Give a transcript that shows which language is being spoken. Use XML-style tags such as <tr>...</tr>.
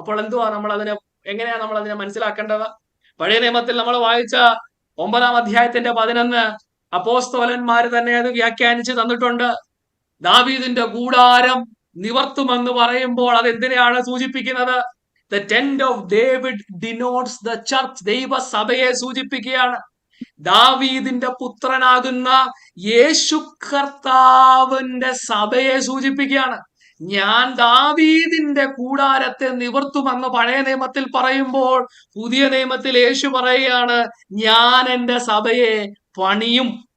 <ml>അപ്പോൾ എന്തുവാ എങ്ങനെയാ നമ്മൾ അതിനെ മനസ്സിലാക്കേണ്ടത്? പഴയ നിയമത്തിൽ നമ്മൾ വായിച്ച 9-ാം അധ്യായത്തിന്റെ 11 അപ്പോസ്തലന്മാര് തന്നെ അത് വ്യാഖ്യാനിച്ച് തന്നിട്ടുണ്ട്. ദാവീദിന്റെ കൂടാരം നിവർത്തുമെന്ന് പറയുമ്പോൾ അത് എന്തിനെയാണ് സൂചിപ്പിക്കുന്നത്?</ml> <en>The tent of David denotes the church.</en> <ml>ദൈവസഭയെ സൂചിപ്പിക്കുകയാണ്. ദാവീദിന്റെ പുത്രനാകുന്ന യേശു കർത്താവിന്റെ സഭയെ സൂചിപ്പിക്കുകയാണ്. ഞാൻ ദാവീദിന്റെ കൂടാരത്തെ നിവർത്തുമെന്ന് പഴയ നിയമത്തിൽ പറയുമ്പോൾ പുതിയ നിയമത്തിൽ യേശു പറയുകയാണ്, ഞാൻ എന്റെ സഭയെ പണിയും.</ml>